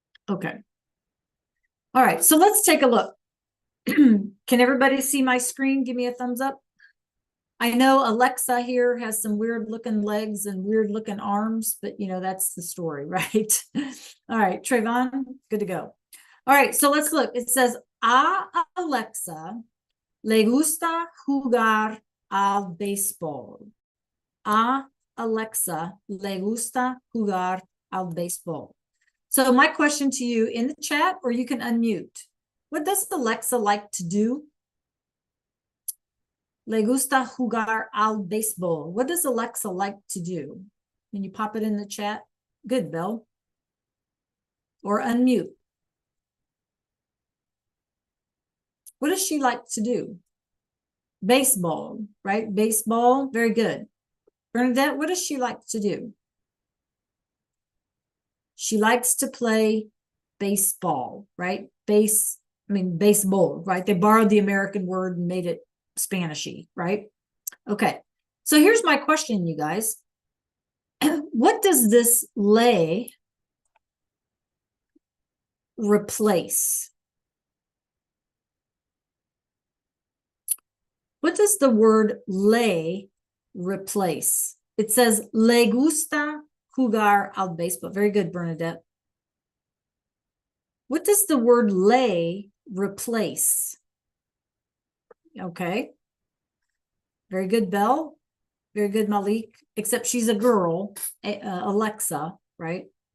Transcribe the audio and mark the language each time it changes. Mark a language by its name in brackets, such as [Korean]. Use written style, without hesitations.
[English] Okay. All right, so let's take a look. Can everybody see my screen? Give me a thumbs up. I know Alexa here has some weird looking legs and weird looking arms, but you know, that's the story, right? All right, Trayvon, good to go. All right, so let's look. It says, [Spanish] a Alexa le gusta jugar al béisbol. A Alexa le gusta jugar al béisbol. [English] So my question to you in the chat, or you can unmute. What does Alexa like to do? [Spanish] Le gusta jugar al béisbol. [English] What does Alexa like to do? Can you pop it in the chat? Good, Bill. Or unmute. What does she like to do? Baseball, right? Baseball, very good. Bernadette, what does she like to do? She likes to play baseball, right? Baseball, right? They borrowed the American word and made it Spanishy, right? Okay, so here's my question, you guys. What does this le replace? What does the word le replace? It says [Spanish] le gusta jugar al béisbol. [English] Very good, Bernadette. What does the word le replace? Okay. Very good, Belle. Very good, Malik. Except she's a girl, Alexa, right?